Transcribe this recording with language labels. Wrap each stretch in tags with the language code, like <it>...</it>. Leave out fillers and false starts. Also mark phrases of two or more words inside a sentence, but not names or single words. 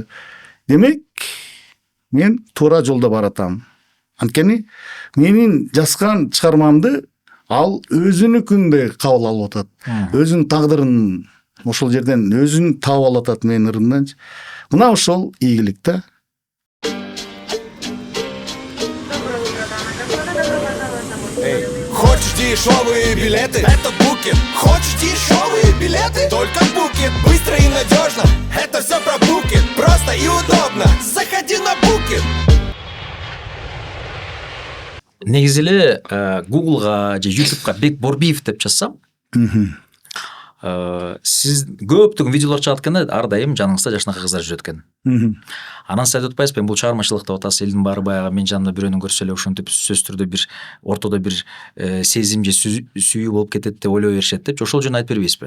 <ky>Демек, мен туура жолдо баратам. Анткени менин жазган чыгармамды ал өзүнүкүндөй кабыл алып атат. Өзүнүн тагдырын ошол жерден өзүн таап алып атат менин ырымдан. Мына ошол ийгилик да.</ky> <ru>Хочешь дешевые билеты? Это Букин. Хочешь дешевые билеты? Только Букин. Быстро и надежно. Это все про Букин. Просто и удобно. Заходи на Букин.</ru> <ky>Негизи эле Google'га же YouTube'га Бек Борбиев деп жазсам, сиз көптөгөн видеолор чыгат экен да, ар дайым жаныңызда жашынакай кыздар жүрөт экен. Анан сиз айтып атпайсызбы, бул чыгармачылык деп атасыз, элдин баары баягы мен жанымда бирөөнү көрсө эле ошентип сөзсүз түрдө бир ортодо бир сезим же сүйүү болуп кетет деп ойлой беришет деп, ошол жөнүндө айтып бербейсизби?</ky>